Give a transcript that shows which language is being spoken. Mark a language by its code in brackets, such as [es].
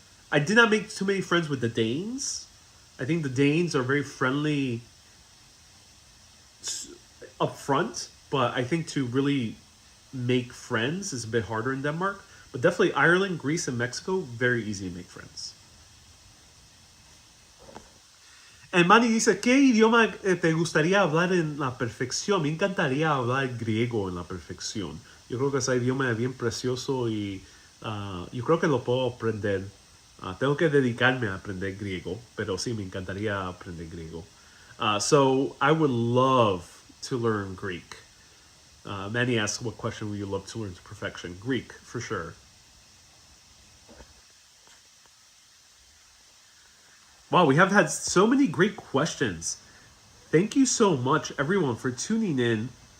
[en] I did not make too many friends with the Danes. I think the Danes are very friendly up front, but I think to really make friends is a bit harder in Denmark. But definitely Ireland, Greece, and Mexico, very easy to make friends. [es] And Manny dice, ¿qué idioma te gustaría hablar en la perfección? Me encantaría hablar griego en la perfección. Yo creo que ese idioma es bien precioso y yo creo que lo puedo aprender. Tengo que dedicarme a aprender griego, pero sí me encantaría aprender griego. [en] So I would love to learn Greek. Manny asks, what question would you love to learn to perfection? Greek, for sure. Wow, we have had so many great questions. Thank you so much, everyone, for tuning in.